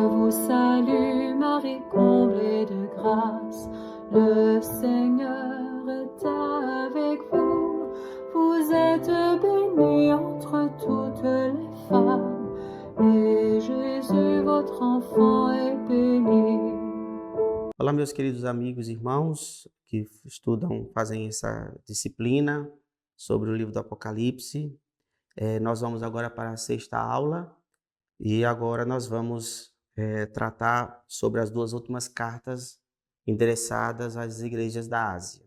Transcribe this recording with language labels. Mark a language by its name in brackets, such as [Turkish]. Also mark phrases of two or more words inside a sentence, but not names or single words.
[French] salue Marie, comblée de grâce, le Seigneur est avec vous. Vous êtes bénie entre toutes les femmes, et Jésus, votre enfant, est béni. [Portuguese] Olá, meus queridos amigos e irmãos que fazem essa disciplina sobre o livro do Apocalipse. Nós vamos agora para a sexta aula e agora nós vamos tratar sobre as duas últimas cartas endereçadas às igrejas da Ásia.